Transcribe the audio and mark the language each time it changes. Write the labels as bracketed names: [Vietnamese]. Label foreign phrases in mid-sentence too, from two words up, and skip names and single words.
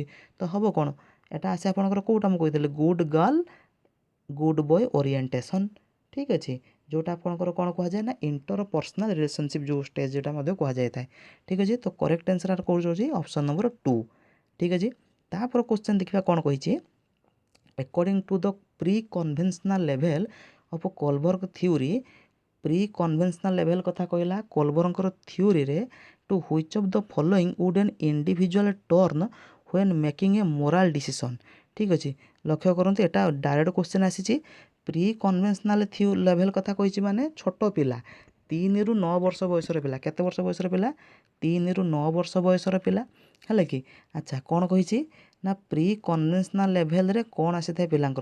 [Odia] ତ ହେବ କ'ଣ, ଏଇଟା ଆସେ ଆପଣଙ୍କର କେଉଁଟା ମୁଁ କହିଥିଲି, [English] good girl good boy orientation. [Odia] ଠିକ୍ ଅଛି, ଯେଉଁଟା ଆପଣଙ୍କର କ'ଣ କୁହାଯାଏ ନା [English] inter personal relationship [Odia] ଯେଉଁ ଷ୍ଟେଜ୍ ଯେଉଁଟା ମଧ୍ୟ କୁହାଯାଇଥାଏ। ଠିକ୍ ଅଛି, ତ [English] correct answer [Odia] କେଉଁଠି ହେଉଛି [English] option number 2. [Odia] ଠିକ୍ ଅଛି, ତାପରେ କ୍ୱେଶ୍ଚନ୍ ଦେଖିବା କ'ଣ କହିଛି। [English] According to the pre-conventional level of Kohlberg theory, pre-conventional level [Odia] କଥା କହିଲା କୋଲବର୍ଗଙ୍କର ଥିଓରିରେ, [English] to which of the following would an individual turn when making a moral decision। [Odia] ଠିକ୍ ଅଛି, ଲକ୍ଷ୍ୟ କରନ୍ତୁ ଏଇଟା [English] direct question [Odia] ଆସିଛି। [English] pre conventional level [Odia] କଥା କହିଛି ମାନେ ଛୋଟ ପିଲା 3 ରୁ 9 ବର୍ଷ ବୟସର ପିଲା। କେତେ ବର୍ଷ ବୟସର ପିଲା? 3 ରୁ 9 ବର୍ଷ ବୟସର ପିଲା, ହେଲା କି। ଆଚ୍ଛା, କ'ଣ କହିଛି ନା [English] pre conventional levelରେ [Odia] କ'ଣ ଆସିଥାଏ ପିଲାଙ୍କର?